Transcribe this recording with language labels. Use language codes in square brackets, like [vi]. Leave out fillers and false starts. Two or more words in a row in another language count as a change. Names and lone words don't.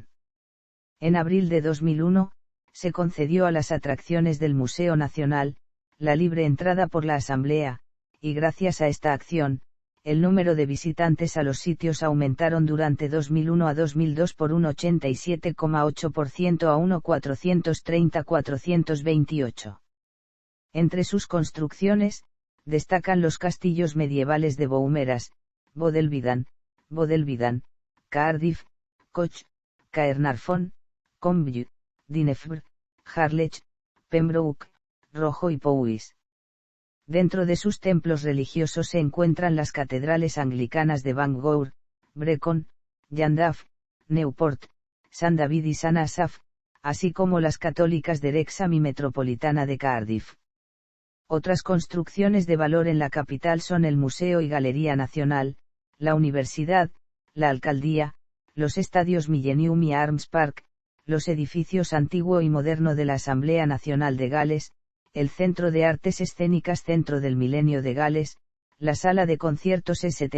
[es] En abril de 2001, se concedió a las atracciones del Museo Nacional, la libre entrada por la Asamblea, y gracias a esta acción, el número de visitantes a los sitios aumentaron durante 2001 a 2002 por un 87,8% a 1.430.428. Entre sus construcciones, destacan los castillos medievales de Beaumeras, Bodelvidan, Cardiff, Coch, Caernarfon, Combüll, Dinefbr, Harlech, Pembroke, Rojo y Powys. Dentro de sus templos religiosos se encuentran las catedrales anglicanas de Bangor, Brecon, Llandaff, Newport, San David y San Asaph, así como las católicas de Wrexham y Metropolitana de Cardiff. Otras construcciones de valor en la capital son el Museo y Galería Nacional, la Universidad, la Alcaldía, los estadios Millennium y Arms Park, los edificios antiguo y moderno de la Asamblea Nacional de Gales, el Centro de Artes Escénicas Centro del Milenio de Gales, la Sala de Conciertos St.